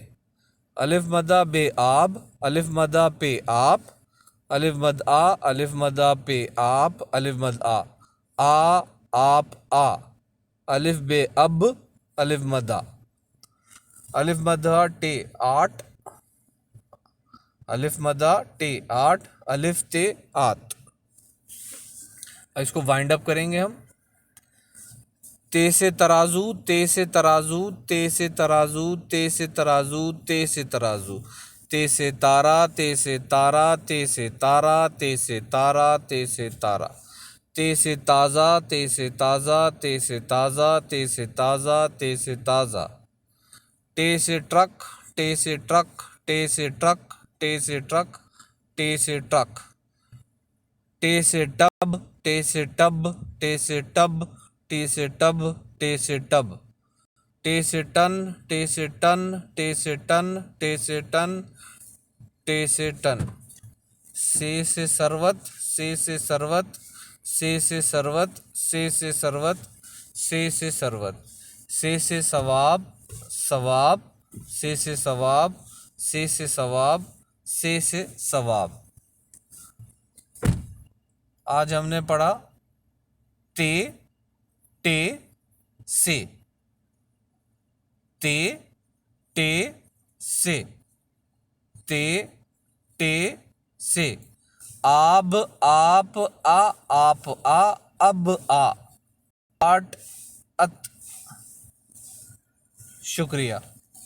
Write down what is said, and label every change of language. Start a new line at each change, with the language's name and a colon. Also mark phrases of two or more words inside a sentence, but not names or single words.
Urdu: الف مدہ بے آب، الف مدہ پہ آپ، الف مد آ، الف مدہ پہ آپ، الف مد آ، آپ آ۔ الف بے اب، الف مدہ، الف مدہ ٹے آٹھ، الف مدہ ٹے آٹھ، الف تے آت. اس کو
English: wind up
Urdu: کریں گے ہم. تے سے ترازو، تے سے ترازو، تے سے ترازو، تے سے ترازو، تے سے ترازو، تے سے تارا، تے سے تارا، تے سے تارا، تے سے تارا، تے سے تارا، تے سے تازہ، تے سے تازہ، تے سے تازہ، تے سے تازہ، تے سے تازہ، ٹے سے ٹرک، ٹے سے ٹرک، ٹے سے ٹرک، ٹے سے ٹرک، ٹے سے ٹرک، ٹے سے ٹب، ٹے سے ٹب، ٹے سے ٹب، ٹے سے ٹب، ٹے سے ٹب، ٹے سے ٹن، ٹے سے ٹن، ٹے سے ٹن، ٹے سے ٹن، ٹے سے ٹن، سے سروت، سے سروت، سے سروت، سے سروت، سے سروت، سے ثواب، ثواب، سے ثواب، سے ثواب، سے ثواب. آج ہم نے پڑھا تے، ٹے، سے، تے، ٹے، سے، تے، ٹے، سے، آب، آپ، آپ، اب، آٹ، ات. شکریہ.